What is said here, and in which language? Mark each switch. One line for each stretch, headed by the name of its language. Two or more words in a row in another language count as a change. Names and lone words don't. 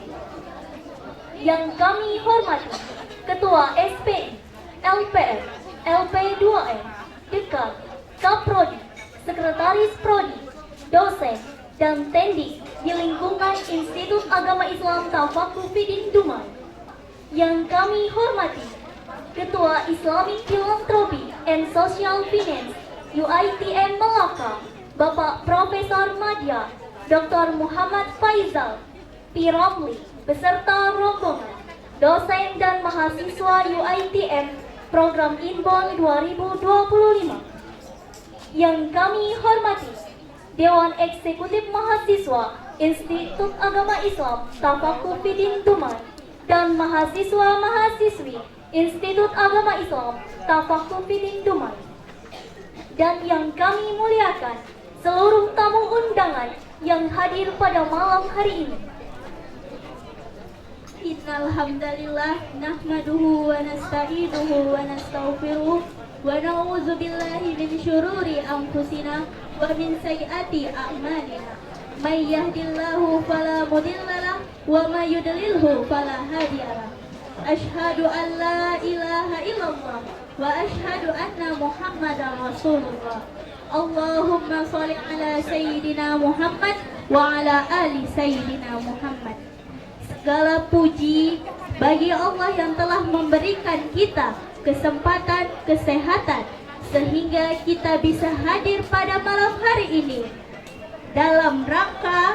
Indonesian: Yang kami hormati Ketua SPI, LPR, LP2M, Dekan, Kaprodi, Sekretaris Prodi, dosen, dan tendik di lingkungan Institut Agama Islam Tafaqquh Dumai. Yang kami hormati Ketua
English: Islamic Philanthropy and Social Finance
Indonesian: UITM Malaka, Bapak Profesor Madya Dr. Muhammad Faizal, Piramli, beserta rombongan, dosen dan mahasiswa UITM Program Inbound 2025. Yang kami hormati Dewan Eksekutif Mahasiswa Institut Agama Islam Tafaqquh Dumai dan mahasiswa-mahasiswi Institut Agama Islam Tafaqquh Dumai. Dan yang kami muliakan seluruh tamu undangan yang hadir pada malam hari ini.
Arabic: إن الحمد لله نحمده ونستعينه ونستغفره ونعوذ بالله من شرور أنفسنا ومن سيئات أعمالنا. من يهده الله فلا مضل له ومن يضلله فلا هادي له. أشهد أن لا إله إلا الله وأشهد أن محمدا رسول الله. اللهم صل على سيدنا محمد وعلى آل سيدنا محمد wa ala ali sayyidina Muhammad.
Indonesian: Segala puji bagi Allah yang telah memberikan kita kesempatan, kesehatan sehingga kita bisa hadir pada malam hari ini dalam rangka